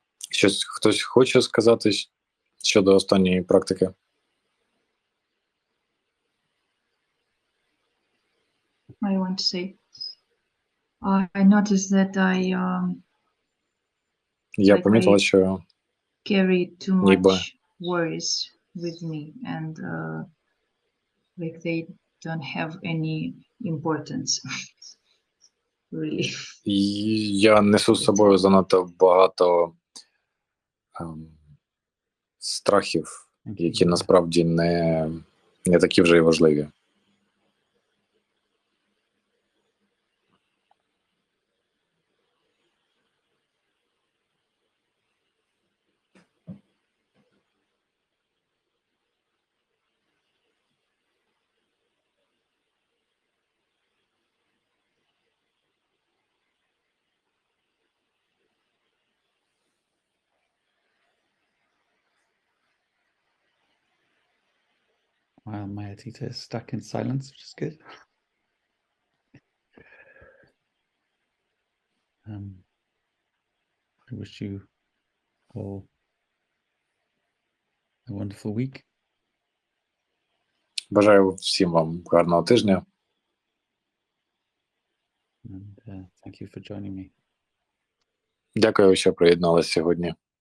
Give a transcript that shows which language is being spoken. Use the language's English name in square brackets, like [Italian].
[Ukrainian] Щось хтось хоче сказати щодо останньої практики? [English] I want to say, I noticed that [Ukrainian] Я помітила, що [English] carry too [Ukrainian] ніби [English] much worries with me, and like they don't have any importance. Really. [Ukrainian] я несу з собою занадто багато страхів, які насправді не такі вже й важливі. [English] While Maya Tita is stuck in silence, which is good. I wish you all a wonderful week. [Ukrainian] Бажаю всім вам гарного тижня. [English] And thank you for joining me. [Ukrainian] Дякую, що приєдналися сьогодні.